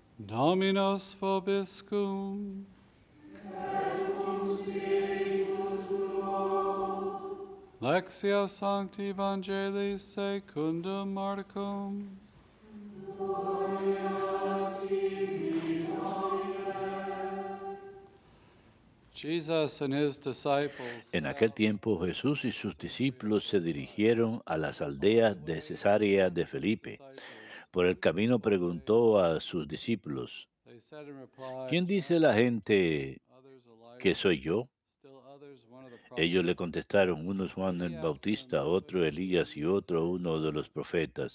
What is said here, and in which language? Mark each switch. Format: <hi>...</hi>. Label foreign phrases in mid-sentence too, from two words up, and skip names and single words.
<la>Dominus vobiscum. Lectio Sancti Evangelii secundum Marcum.</la> <en>Jesus and his disciples</en> <es>En aquel tiempo Jesús y sus discípulos se dirigieron a las aldeas de Cesarea de Felipe. Por el camino preguntó a sus discípulos, ¿quién dice la gente que soy yo? Ellos le contestaron, unos Juan el Bautista, otro Elías y otro uno de los profetas.</es>